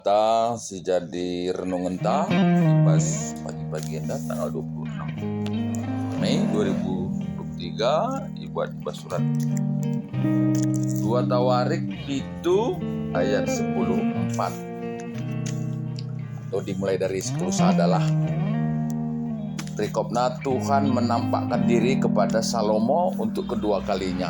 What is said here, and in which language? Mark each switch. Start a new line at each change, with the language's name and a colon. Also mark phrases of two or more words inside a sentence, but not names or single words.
Batak Karo: Ta si jadi renungan ta pas pagi-pagi enda
Indonesian: tanggal 26 Mei 2023 dibuat surat 2 Tawarik itu ayat 10:4 atau dimulai dari 10 adalah Perikopna Tuhan menampakkan diri kepada Salomo untuk kedua kalinya.